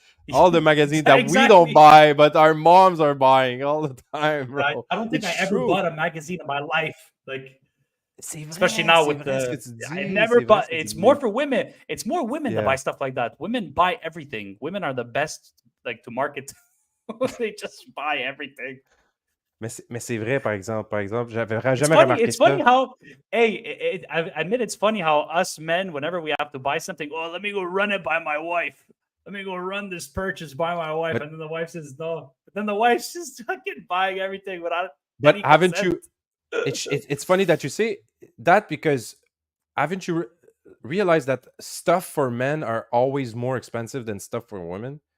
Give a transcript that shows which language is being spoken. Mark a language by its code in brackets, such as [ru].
[en] All the magazines that we don't buy, but our moms are buying all the time, bro. I don't think I ever bought a magazine in my life, like especially now with the. I never bought. It's more for women. It's more women that buy stuff like that. Women buy everything. Women are the best, like, to market. They just buy everything. [fr] Mais c'est vrai, par exemple, j'avais jamais remarqué [en] it's funny how, I admit it's funny how us men, whenever we have to buy something, let me go run it by my wife. Let me go run this purchase by my wife. And then the wife says no. But then the wife's just fucking buying everything without. But haven't you? It's funny that you say that, because haven't you realized that stuff for men are always more expensive than stuff for women?